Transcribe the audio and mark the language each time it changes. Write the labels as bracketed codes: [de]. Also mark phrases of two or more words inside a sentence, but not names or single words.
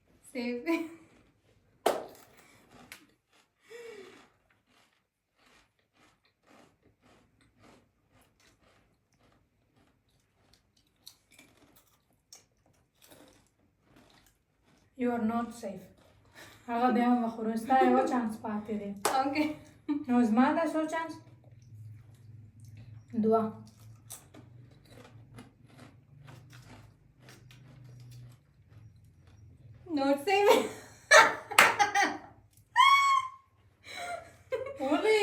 [ps] سیف [en] You are not safe. [ps] هغه بیا هم وخورو ستا یو چانس پاتې دی اوکې نو زما دا څو چانس 2 [en] not safe [ps] ولې